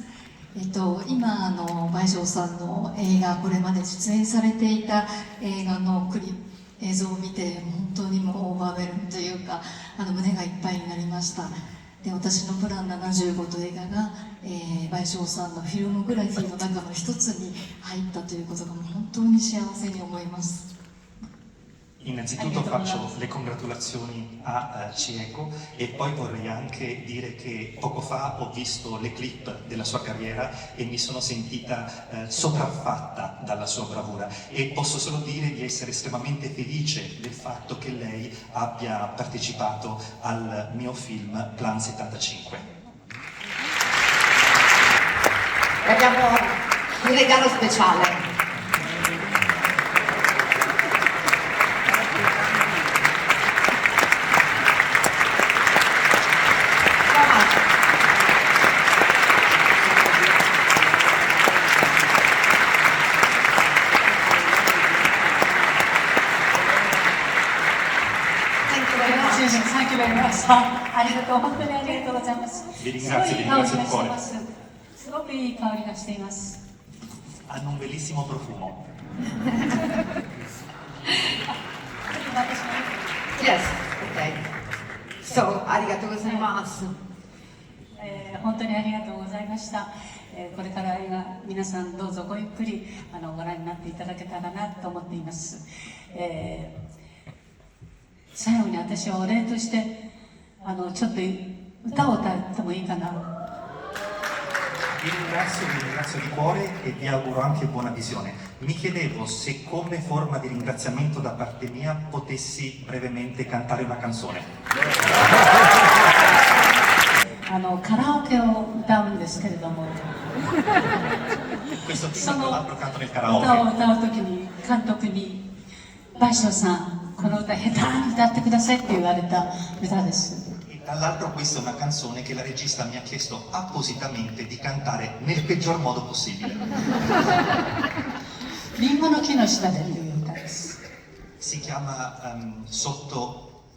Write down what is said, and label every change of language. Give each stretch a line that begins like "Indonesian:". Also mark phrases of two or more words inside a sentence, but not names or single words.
Japanese: 今倍賞さんの映画、これまで出演されていた映画の映像を見て本当にもうオーバーウェルムというか胸がいっぱいになりました。で、私のプラン75という映画が、倍賞さんのフィルモグラフィーの中の一つに入ったということがもう本当に幸せに思います。
Italian: Innanzitutto faccio le congratulazioni a Chieco e poi vorrei anche dire che poco fa ho visto le clip della sua carriera e mi sono sentita sopraffatta dalla sua bravura e posso solo dire di essere estremamente felice del fatto che lei abbia partecipato al mio film Plan 75. E abbiamo un regalo speciale.
English: Thank you very much.
Japanese: ありがとう、本当にありがとうございます。
Italian: Vi ringrazio, vi ringrazio di cuore.
Japanese: すごくいい香りがしています。
Italian: Hanno un bellissimo profumo.
English: Yes, okay. So,
Japanese: ありがとうございます。本当にありがとうございました。これから映画、皆さんどうぞごゆっくりご覧になっていただけたらなと思っています。最後に私はお礼としてちょっと歌を歌ってもいいかな。
Italian: Vi ringrazio di cuore e vi auguro anche buona visione. Mi chiedevo se come forma di ringraziamento da parte mia potessi brevemente cantare una canzone.
Japanese: カラオケを歌うんですけれども、
Italian: Questo
Japanese: そ
Italian: film
Japanese: の
Italian: tra l'altro canto nel
Japanese: 歌を
Italian: karaoke.
Japanese: 歌うときに監督に倍賞さん、この歌下手に歌ってくださいって言われた歌です。
Italian: E tra l'altro questa è una canzone che la regista mi ha chiesto appositamente di cantare nel peggior modo possibile.
Japanese: リンゴの木の下でという歌です。
Italian: Si chiama Sotto